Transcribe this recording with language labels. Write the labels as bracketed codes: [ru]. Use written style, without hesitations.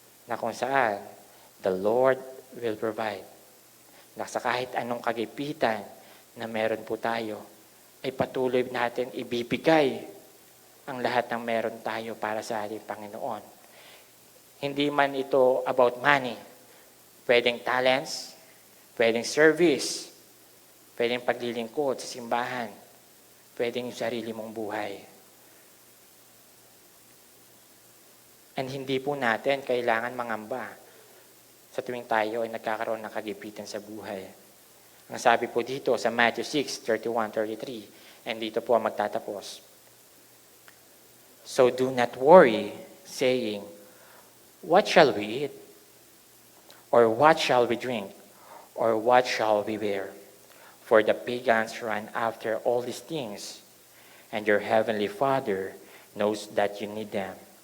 [tl] Na kung saan, [en] the Lord will provide. [tl] Na sa kahit anong kagipitan na meron po tayo, ay patuloy natin ibibigay ang lahat ng meron tayo para sa ating Panginoon. Hindi man ito [en] about money. [tl] Pwedeng talents, pwedeng service, pwedeng paglilingkod sa simbahan, pwedeng yung sarili mong buhay. And hindi po natin kailangan mangamba sa tuwing tayo ay nagkakaroon ng kagipitan sa buhay. Ang sabi po dito sa Matthew 6:31-33, and dito po ang magtatapos. [en] So do not worry, saying, what shall we eat? Or what shall we drink? Or what shall we wear? For the pagans run after all these things, and your heavenly Father knows that you need them.